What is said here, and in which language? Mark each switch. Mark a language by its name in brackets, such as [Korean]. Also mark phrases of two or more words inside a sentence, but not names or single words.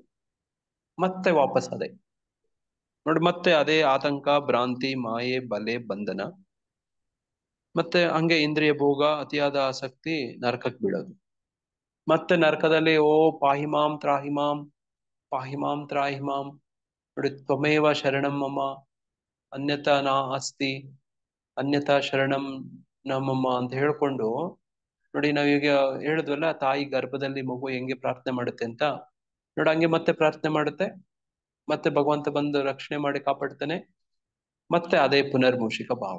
[Kannada] ಮತ್ತೆ ವಾಪಸ್ ಅದೇ ನೋಡಿ, ಮತ್ತೆ ಅದೇ ಆತಂಕ, ಭ್ರಾಂತಿ, ಮಾಯೆ, ಬಲೆ, ಬಂಧನ, ಮತ್ತೆ ಹಂಗೆ ಇಂದ್ರಿಯ ಭೋಗ, ಅತಿಯಾದ ಆಸಕ್ತಿ, ನರಕಕ್ಕೆ ಬೀಳೋದು. ಮತ್ತೆ ನರಕದಲ್ಲಿ [Sanskrit] ಪಾಹಿಮಾಂ ತ್ರಾಹಿಮಾಂ, ಪಾಹಿಮಾಂ ತ್ರಾಹಿಮಾಂ, [Kannada] ನೋಡಿ [Sanskrit] ತ್ವಮೇವ ಶರಣಂ ಮಮ ಅನ್ಯತಾ ನಾ ಅಸ್ತಿ, ಅನ್ಯತಾ ಶರಣಂ [Kannada] ನಮ್ಮಮ್ಮ ಅಂತ ಹೇಳ್ಕೊಂಡು ನೋಡಿ ನಾವೀಗ ಹೇಳಿದ್ವಲ್ಲ, ತಾಯಿ ಗರ್ಭದಲ್ಲಿ ಮಗು ಹೆಂಗೆ ಪ್ರಾರ್ಥನೆ ಮಾಡುತ್ತೆ ಅಂತ ನೋಡಿ, ಹಂಗೆ ಮತ್ತೆ ಪ್ರಾರ್ಥನೆ ಮಾಡುತ್ತೆ, ಮತ್ತೆ ಭಗವಂತ ಬಂದು ರಕ್ಷಣೆ ಮಾಡಿ ಕಾಪಾಡ್ತಾನೆ, ಮತ್ತೆ ಅದೇ [Sanskrit] ಪುನರ್ಮೂಷಿಕ ಭಾವ.